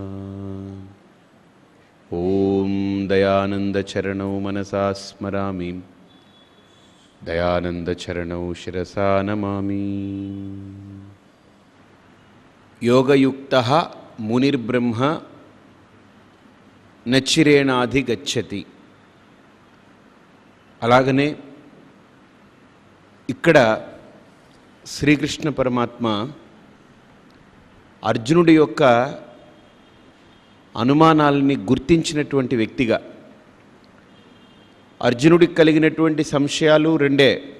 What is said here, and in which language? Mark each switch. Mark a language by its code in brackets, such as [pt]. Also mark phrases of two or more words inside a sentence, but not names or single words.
[sa] ॐ दयानन्दचरणौ मनसा स्मरामि, दयानन्दचरणौ शिरसा नमामि। योगयुक्तः मुनिर्ब्रह्म నచ్చిరేణాధిగచ్చతి. [te] అలాగనే ఇక్కడ శ్రీకృష్ణ పరమాత్మ అర్జునుడి యొక్క అనుమానాలని గుర్తించినటువంటి వ్యక్తిగా, అర్జునుడికి కలిగినటువంటి సంశయాలు రెండే.